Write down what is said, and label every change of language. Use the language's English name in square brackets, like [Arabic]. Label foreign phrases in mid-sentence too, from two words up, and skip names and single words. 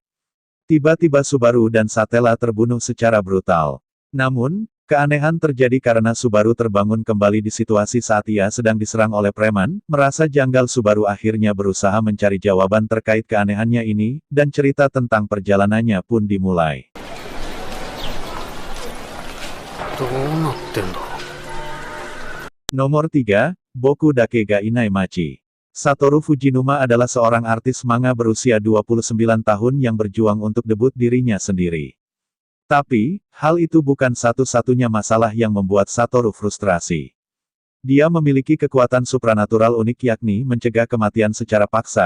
[Indonesian] Tiba-tiba Subaru dan Satella terbunuh secara brutal. Namun, keanehan terjadi karena Subaru terbangun kembali di situasi saat ia sedang diserang oleh preman. Merasa janggal, Subaru akhirnya berusaha mencari jawaban terkait keanehannya ini, dan cerita tentang perjalanannya pun dimulai. [Japanese] どうなってんだ。 [Indonesian] Nomor 3, Boku Dake ga Inaimachi. Satoru Fujinuma adalah seorang artis manga berusia 29 tahun yang berjuang untuk debut dirinya sendiri. Tapi, hal itu bukan satu-satunya masalah yang membuat Satoru frustrasi. Dia memiliki kekuatan supranatural unik, yakni mencegah kematian secara paksa.